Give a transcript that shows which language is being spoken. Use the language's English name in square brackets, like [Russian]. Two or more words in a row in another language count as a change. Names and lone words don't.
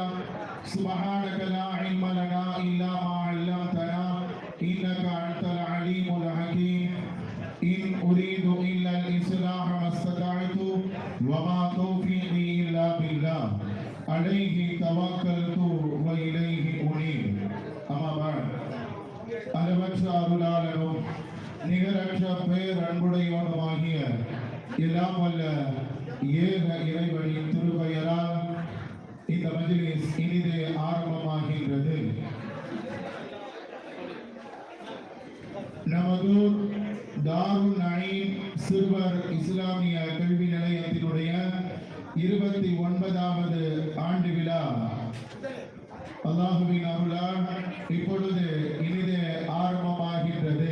[Arabic] سبحانك لا علم لنا إلا ما علمتنا إنك أنت العليم الحكيم. إن أريد إلا الإصلاح ما استطعت وما توفيقي إلا بالله عليه توكلت وإليه أنيب. أما بعد [Tamil] அளவற்ற அருளாளனும் நிகரற்ற பேர் அன்புடையவனுமாகிய எல்லாம் வல்ல ஏக இறைவனின் திருப்பெயரால் இந்த மஜ்லிஸ் இனிதே ஆரம்பமாகின்றது. நமது தாருல் நயீம் சிறுவர் இஸ்லாமிய கல்வி நிலையத்தினுடைய 29வது ஆண்டு விழா அல்லாஹுவின் அருளால் இப்பொழுது இனிதே ஆரம்பமாகின்றது.